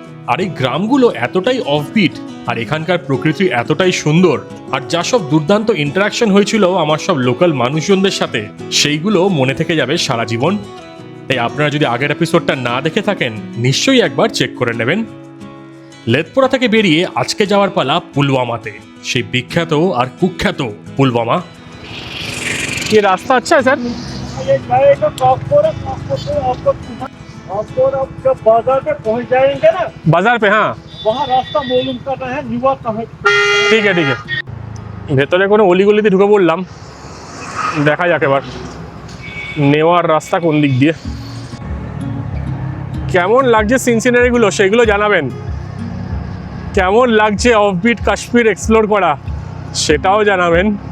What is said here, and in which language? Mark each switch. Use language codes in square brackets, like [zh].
[bn] আর এই গ্রামগুলো এতটাই অফবিট আর এখানকার প্রকৃতি এতটাই সুন্দর, আর যা সব দুর্দান্ত ইন্টারাকশন হয়েছিল আমার সব লোকাল মানুষজনদের সাথে, সেইগুলো মনে থেকে যাবে সারা জীবন। তাই আপনারা যদি আগের এপিসোডটা না দেখে থাকেন নিশ্চয়ই একবার চেক করে নেবেন। লেথপোরা থেকে বেরিয়ে আজকে যাওয়ার পালা পুলওয়ামাতে, সেই বিখ্যাত আর কুখ্যাত পুলওয়ামা। [hi] ये रास्ता अच्छा है सर? ये जाएगा काकपुर है, काकपुर से आपको अब जब बाजार पे पहुंच जाएंगे ना, बाजार पे, हाँ वहाँ रास्ता मालूम करना है निवा कहाँ। [bn] ঠিক আছে ঠিক আছে। ভেতরে কোনো অলিগলিতে ঢুকে পড়লাম, দেখা যাক এবার নেওয়ার রাস্তা কোন দিক দিয়ে। কেমন লাগছে সিন সিনারিগুলো সেগুলো জানাবেন। কেমন লাগছে অফবিট কাশ্মীর এক্সপ্লোর করা সেটাও জানাবেন।